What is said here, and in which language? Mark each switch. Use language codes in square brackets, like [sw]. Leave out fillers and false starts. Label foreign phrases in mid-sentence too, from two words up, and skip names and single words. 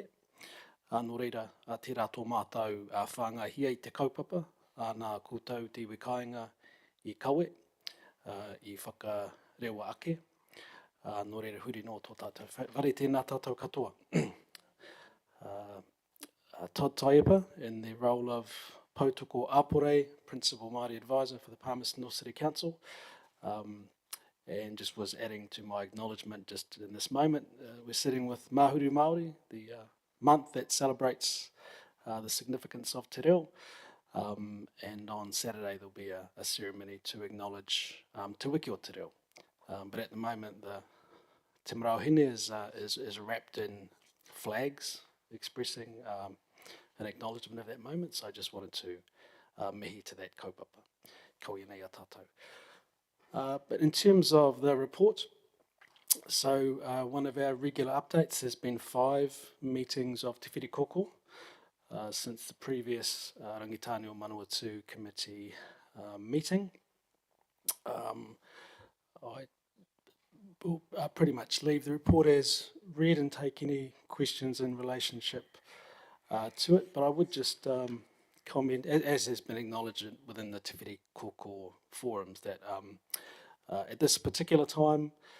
[mi] Nō reira, tērā tō mātou whāngahia I te kaupapa, nā koutou te iwi kāinga I kawe, I whakarewa ake. Nō reira huri nō tō tātou. Whare tēnā tātou katoa. [en] Todd Taiepa, in the role of [mi] Pautoko Apore, [en] Principal Māori Advisor for the Palmerston North City Council, and just was adding to my acknowledgement just in this moment. We're sitting with Māhuru Māori, the month that celebrates the significance of Te Reo, and on Saturday there'll be a ceremony to acknowledge Te Wiki o Te Reo. But at the moment, the Te Marau Hine is wrapped in flags expressing an acknowledgement of that moment. So I just wanted to mihi to that kaupapa. [mi] Ko ia nei a tātou. [en] But in terms of the report, So one of our regular updates has been 5 meetings of Te Whiri Koko since the previous Rangitāne o Manawatū committee meeting. I will pretty much leave the report as read and take any questions in relationship to it, but I would just comment, as has been acknowledged within the Te Whiri Koko forums, that at this particular time,